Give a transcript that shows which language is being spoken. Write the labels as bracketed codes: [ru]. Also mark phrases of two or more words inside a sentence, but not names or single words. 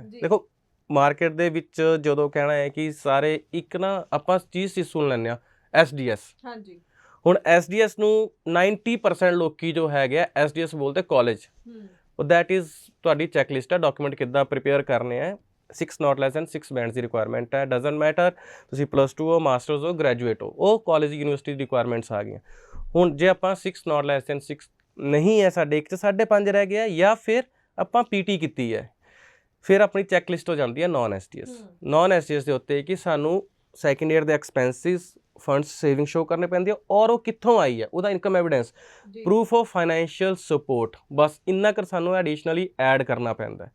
[pa] ਦੇਖੋ ਮਾਰਕੀਟ ਦੇ ਵਿੱਚ ਜਦੋਂ ਕਹਿਣਾ ਹੈ ਕਿ ਸਾਰੇ ਇੱਕ ਨਾ ਆਪਾਂ ਚੀਜ਼ ਸੁਣ ਲੈਂਦੇ ਹਾਂ ਐਸਡੀਐਸ। ਹਾਂਜੀ, ਹੁਣ ਐਸਡੀਐਸ ਨੂੰ 90% ਲੋਕੀ ਜੋ ਹੈਗੇ ਐਸਡੀਐਸ ਬੋਲਦੇ ਕਾਲਜ। [en] That is [pa] ਤੁਹਾਡੀ ਚੈੱਕਲਿਸਟ ਹੈ, ਡਾਕੂਮੈਂਟ ਕਿੱਦਾਂ ਪ੍ਰੀਪੇਅਰ ਕਰਨੇ ਹੈ। 6 [en] not less than 6 [pa] ਬੈਂਡਸ ਦੀ ਰਿਕੁਆਇਰਮੈਂਟ ਹੈ। [en] Doesn't matter [pa] ਤੁਸੀਂ +2 ਹੋ, ਮਾਸਟਰਸ ਹੋ, ਗ੍ਰੈਜੂਏਟ ਹੋ, ਉਹ ਕਾਲਜ ਯੂਨੀਵਰਸਿਟੀ ਦੀ ਰਿਕੁਆਇਰਮੈਂਟਸ ਆ ਗਈਆਂ। ਹੁਣ ਜੇ ਆਪਾਂ 6 [en] not less than 6 [pa] ਨਹੀਂ ਹੈ ਸਾਡੇ, ਇੱਕ 'ਚ 5.5 ਰਹਿ ਗਿਆ, ਜਾਂ ਫਿਰ ਆਪਾਂ ਪੀਟੀ ਕੀਤੀ ਹੈ, ਫਿਰ ਆਪਣੀ ਚੈੱਕਲਿਸਟ ਹੋ ਜਾਂਦੀ ਹੈ [en] non SDS. non SDS [pa] ਦੇ ਉੱਤੇ ਕਿ ਸਾਨੂੰ [en] second year [pa] ਦੇ [en] expenses funds saving show [pa] ਕਰਨੇ ਪੈਂਦੀ ਹੈ ਔਰ ਉਹ ਕਿੱਥੋਂ ਆਈ ਹੈ, ਉਹਦਾ [en] income evidence, proof of financial support, [pa] ਬਸ ਇੰਨਾ ਕਰ ਸਾਨੂੰ [en] additionally add [pa] ਕਰਨਾ ਪੈਂਦਾ ਹੈ।